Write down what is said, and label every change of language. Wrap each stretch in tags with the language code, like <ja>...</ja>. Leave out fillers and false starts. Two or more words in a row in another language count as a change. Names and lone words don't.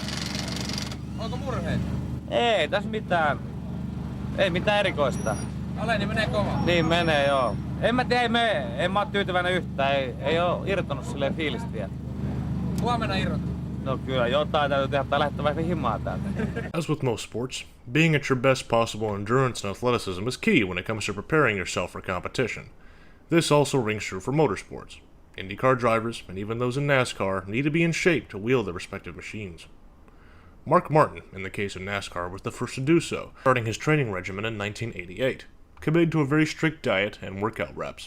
<fi>Onko murheita? Ei tässä mitään. Ei mitään erikoista. Aleni menee kovaa. Niin menee, joo. En mä tiedä, en mä oo tyytyväinen yhtään. Ei oo irtonut silleen fiilistä vielä. Huomenna irrot. No kyllä, jotain täytyy tehdä tai lähteä vaikka himaan täältä.</fi> <en>As with most sports, being at your best possible endurance and athleticism is key when it comes to preparing yourself for competition. This also rings true for motorsports. IndyCar drivers, and even those in NASCAR, need to be in shape to wield their respective machines. Mark Martin, in the case of NASCAR, was the first to do so, starting his training regimen in 1988, committed to a very strict diet and workout reps.</en>